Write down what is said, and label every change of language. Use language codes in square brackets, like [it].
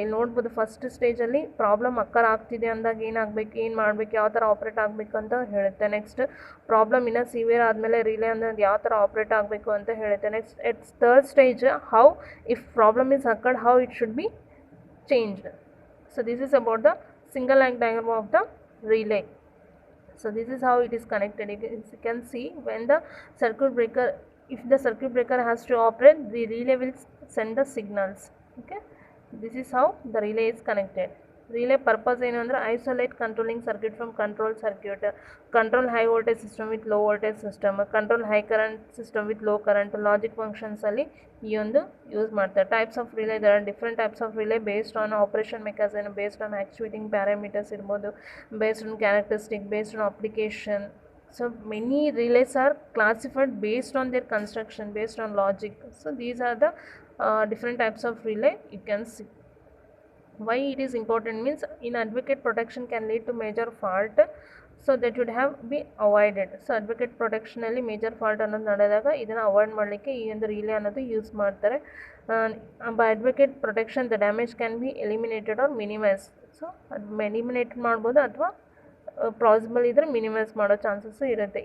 [kn] ಇಲ್ಲಿ ನೋಡ್ಬೋದು ಫಸ್ಟ್ ಸ್ಟೇಜಲ್ಲಿ ಪ್ರಾಬ್ಲಮ್ ಅಕ್ಕರ್ ಆಗ್ತಿದೆ ಅಂದಾಗ ಏನಾಗಬೇಕು, ಏನು ಮಾಡಬೇಕು, ಯಾವ ಥರ ಆಪ್ರೇಟ್ ಆಗಬೇಕು ಅಂತ ಹೇಳುತ್ತೆ. ನೆಕ್ಸ್ಟ್ ಪ್ರಾಬ್ಲಮ್ ಇನ್ನೂ ಸಿವಿಯರ್ ಆದಮೇಲೆ ರಿಲೇ ಅನ್ನೋದು ಯಾವ ಥರ ಆಪ್ರೇಟ್ ಆಗಬೇಕು ಅಂತ ಹೇಳುತ್ತೆ. [en] Next at third stage how if problem is occurred how it should be changed. So this is about the single line diagram of the relay. So this is how it is connected. You can see when the circuit breaker, if the circuit breaker has to operate, the relay will send the signals. Okay, this is how the relay is connected. Relay purpose ಏನು ಅಂದರೆ isolate controlling circuit from control circuit, control high voltage system with low voltage system, control high current system with low current, logic functions [kn] ಅಲ್ಲಿ ಈ ಒಂದು use ಮಾಡ್ತಾರೆ. [en] Types of relay, there are different types of relay based on operation mechanism, based on actuating parameters ಇರ್ಬೋದು, based on characteristic, based on application. So many relays are classified based on their construction, based on logic. So these are the different types of relay you can see. Why it is important means in advocate protection can lead to major fault, so that should have be avoided. [kn] So advocate protection ಅಲ್ಲಿ major fault ಅನ್ನೋದು ನಡೆದಾಗ ಇದನ್ನು avoid ಮಾಡಲಿಕ್ಕೆ ಈ ಒಂದು relay ಅನ್ನೋದು use ಮಾಡ್ತಾರೆ. [en] By advocate protection the damage can be eliminated or minimise. [kn] So ಅದು ಎಲಿಮಿನೇಟ್ ಮಾಡ್ಬೋದು ಅಥವಾ ಪಾಸಿಬಲ್ ಇದ್ದರೆ ಮಿನಿಮೈಸ್ ಮಾಡೋ ಚಾನ್ಸಸ್ಸು ಇರುತ್ತೆ.